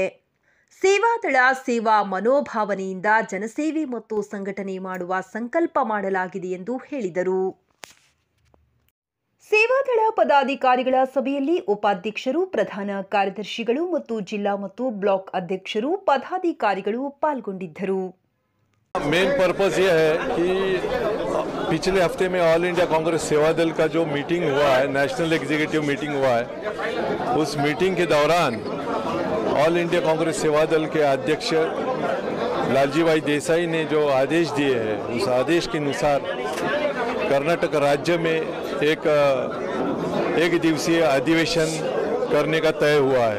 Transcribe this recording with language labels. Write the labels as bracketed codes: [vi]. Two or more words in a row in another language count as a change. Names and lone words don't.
[kn] ಸೇವಾದಳ ಸೇವಾ ಮನೋಭಾವನೆಯಿಂದ ಜನಸೇವೆ ಮತ್ತು ಸಂಘಟನೆ ಮಾಡುವ ಸಂಕಲ್ಪ ಮಾಡಲಾಗಿದೆ ಎಂದು ಹೇಳಿದರು. ಸೇವಾದಳ ಪದಾಧಿಕಾರಿಗಳ ಸಭೆಯಲ್ಲಿ ಉಪಾಧ್ಯಕ್ಷರು, ಪ್ರಧಾನ ಕಾರ್ಯದರ್ಶಿಗಳು ಮತ್ತು ಜಿಲ್ಲಾ ಮತ್ತು ಬ್ಲಾಕ್ ಅಧ್ಯಕ್ಷರು, ಪದಾಧಿಕಾರಿಗಳು ಪಾಲ್ಗೊಂಡಿದ್ದರು. [en] main purpose [hi] ये है कि पिछले हफ्ते में ऑल इंडिया कांग्रेस सेवादल का जो मीटिंग हुआ है, [en] national executive meeting [hi] हुआ है, उस मीटिंग के दौरान ऑल इंडिया कांग्रेस सेवादल के अध्यक्ष लालजी भाई देसाई ने जो आदेश दिए हैं, उस आदेश के अनुसार कर्नाटक राज्य में एक दिवसीय अधिवेशन करने का तय हुआ है।